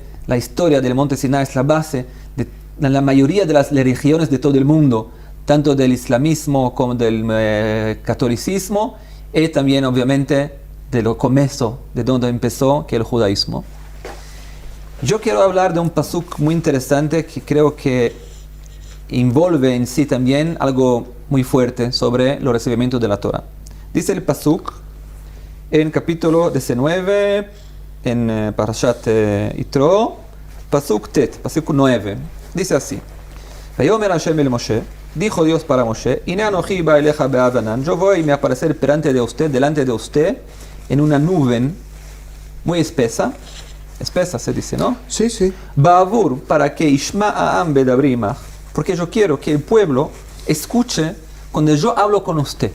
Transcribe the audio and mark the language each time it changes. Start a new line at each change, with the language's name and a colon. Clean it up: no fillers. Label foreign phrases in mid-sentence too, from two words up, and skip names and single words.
Spanish: La historia del Monte Sinai es la base de la mayoría de las religiones de todo el mundo, tanto del islamismo como del catolicismo, y también obviamente de lo comienzo, de donde empezó, que es el judaísmo. Yo quiero hablar de un pasuk muy interesante que creo que envuelve en sí también algo muy fuerte sobre los recibimientos de la Torah. Dice el pasuk en capítulo 19, en Parashat Yitro,
Hebrew: pasuk tet,
Spanish: pasuk 9, dice así:
Hebrew: Vayomer Hashem el Moshe,
Spanish: dijo Dios para Moshe,
Hebrew: Ine anoji ba eleja be'avanan,
Spanish: yo voy a me aparecer delante de usted, en una nube muy espesa se dice, ¿no? Sí, sí. Ba'avur, para que
Hebrew: Ishma Ha'am bedabrimah,
Spanish: porque yo quiero que el pueblo escuche cuando yo hablo con usted.